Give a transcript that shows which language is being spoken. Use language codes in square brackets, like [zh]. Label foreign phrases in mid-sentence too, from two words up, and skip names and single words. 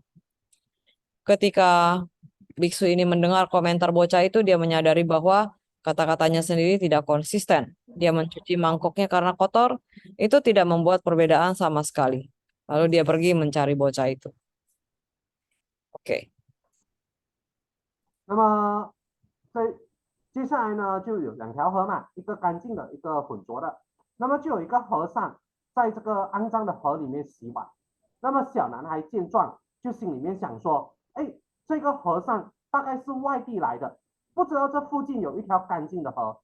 [id] Ketika biksu ini mendengar komentar bocah itu, dia menyadari bahwa kata-katanya sendiri tidak konsisten. Dia mencuci mangkoknya karena kotor, itu tidak membuat perbedaan sama sekali. Lalu dia pergi mencari bocah itu. Oke. [zh] 那么接下来呢，就有两条河嘛，一个干净的，一个浑浊的。那么就有一个和尚在这个肮脏的河里面洗碗。那么小男孩见状，就心里面想说：哎，这个和尚大概是外地来的，不知道这附近有一条干净的河。